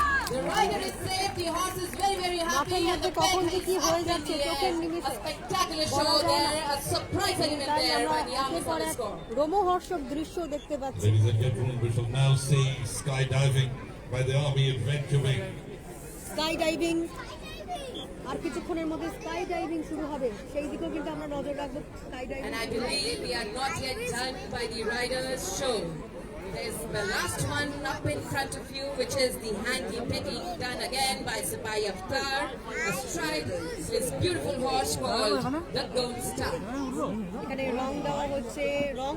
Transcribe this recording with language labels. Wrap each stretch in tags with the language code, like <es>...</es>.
<en>The rider is safe. The horse is very, very happy. And the pen is up in the air. A spectacular show there. A surprise element there by the army for the score.</en> <bn>রোমহর্ষক দৃশ্য দেখতে পাচ্ছি।</bn> <en>Ladies and gentlemen, we shall now see skydiving by the Army Adventure Wing.</en> <bn>Sky diving আর কিছুক্ষণের মধ্যে sky diving শুরু হবে, সেই দিকেও কিন্তু আমরা নজর রাখবো। Sky diving</bn> <en>And I believe we are not yet done by the riders' show. There's the last one up in front of you, which is the hanky-picking done again by Sipai Akhtar, astride his beautiful horse called the Gold Star.</en> <bn>এখানে রং দেওয়া হচ্ছে, রং</bn>